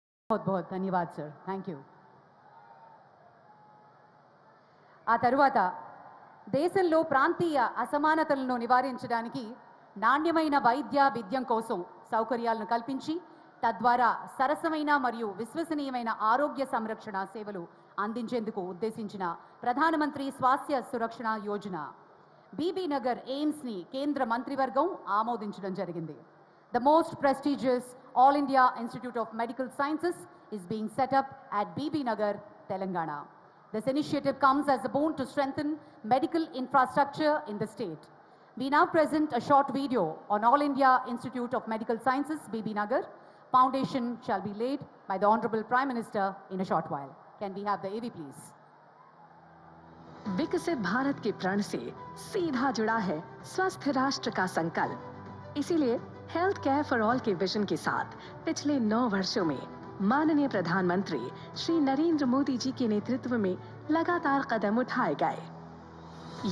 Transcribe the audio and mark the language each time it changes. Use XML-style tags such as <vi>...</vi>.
<hi>बहुत बहुत धन्यवाद सर, थैंक यू।</hi> <te>ఆ తరువాత దేశంలో ప్రాంతీయ అసమానతలను నివారించడానికి నాణ్యమైన వైద్య విద్యం కోసం సౌకర్యాలను కల్పించి తద్వారా సరసమైన మరియు విశ్వసనీయమైన ఆరోగ్య సంరక్షణ సేవలు అందించేందుకు ఉద్దేశించిన ప్రధానమంత్రి స్వాస్థ్య సురక్షణ యోజన బీబీ నగర్ ఎయిమ్స్ ని కేంద్ర మంత్రివర్గం ఆమోదించడం జరిగింది.</te> <en>The most prestigious All India Institute of Medical Sciences is being set up at BB Nagar, Telangana. This initiative comes as a boon to strengthen medical infrastructure in the state. We now present a short video on All India Institute of Medical Sciences, BB Nagar. Foundation shall be laid by the Honorable Prime Minister in a short while. Can we have the AV please?</en> <hi>विकसित भारत के प्रण से सीधा जुड़ा है स्वस्थ राष्ट्र का संकल्प। इसीलिए हेल्थ केयर फॉर ऑल के विजन के साथ पिछले 9 वर्षों में माननीय प्रधानमंत्री श्री नरेंद्र मोदी जी के नेतृत्व में लगातार कदम उठाए गए।</hi>